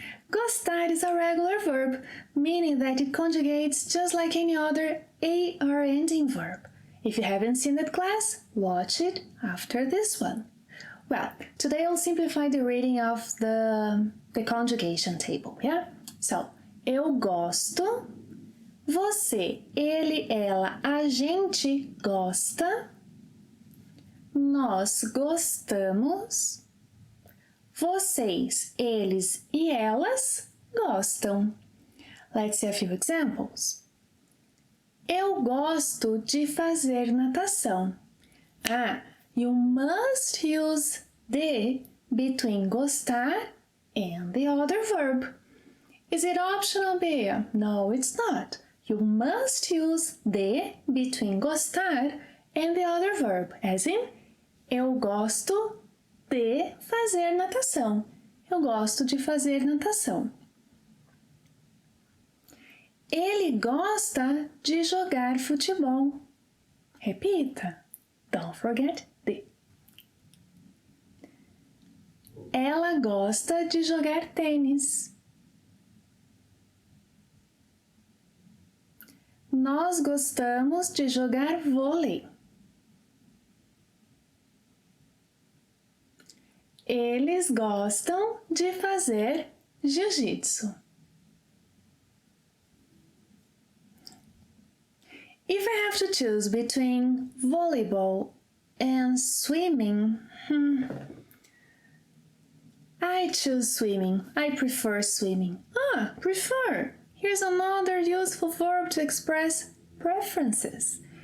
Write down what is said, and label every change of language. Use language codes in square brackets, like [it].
[en] Gostar is a regular verb, meaning that it conjugates just like any other AR ending verb. If you haven't seen that class, watch it after this one. Well, today I'll simplify the reading of the conjugation table, yeah? So, [pt] eu gosto, você, ele, ela, a gente gosta, nós gostamos, vocês, eles e elas gostam. [en] Let's see a few examples. [pt] Eu gosto de fazer natação. [en] You must use de between gostar and the other verb. Is it optional, Bea? No, it's not. You must use de between gostar and the other verb, as in, [pt] eu gosto de fazer natação. Eu gosto de fazer natação. Ele gosta de jogar futebol. Repita. [en] Don't forget de. [pt] Ela gosta de jogar tênis. Nós gostamos de jogar vôlei. Eles gostam de fazer jiu-jitsu. [en] If I have to choose between volleyball and swimming, I choose swimming. I prefer swimming. Prefer. Here's another useful verb to express preferences.